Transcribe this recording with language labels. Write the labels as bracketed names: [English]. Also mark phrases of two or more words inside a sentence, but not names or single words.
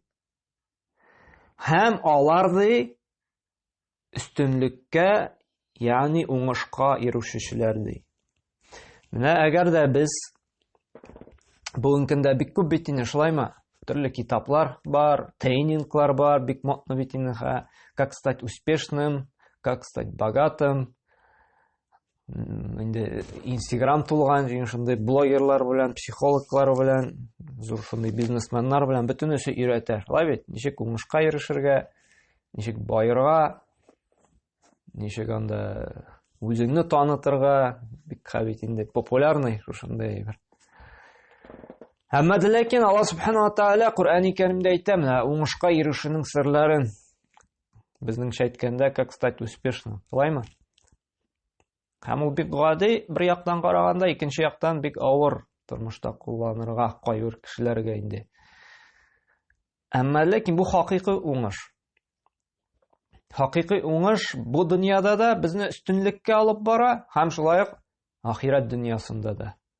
[Tatar] Һәм алар ди өстенлеккә, ягъни уңышка ирешүчеләр ди. Менә әгәр дә без бүгенге көндә бик күп бит инде, шулаймы? Төрле китаплар бар, тренинглар бар, бик модны бит инде, [Russian] как стать успешным, как стать богатым. [Tatar] Инде Instagram тулган, шундый блогерлар белән, психологлар белән, зур шундый бизнесменнар белән бөтенесе өйрәтә. Шулай бит, ничек уңышка ирешергә, ничек байырга, ничек анда үзеңне танытырга, бик хәбит инде популярный шушындай бер. Әмма дә ләкин [Arabic] الله سبحانه وتعالى [Tatar] Коръәни Кәримдә әйтә, менә уңышка ирешүнең серләрен безнеңчә әйткәндә, [Russian] как стать успешным. [Tatar] Шулаймы? Һәм ул бик гади бер яктан караганда, икенче яктан бик авыр тормышта кулланырга кайбер кешеләргә инде. Әмма ләкин бу хакыйкый уңыш. Хакыйкый уңыш бу дөньяда да безне өстенлеккә алып бара, һәм шулай ук ахират дөньясында да.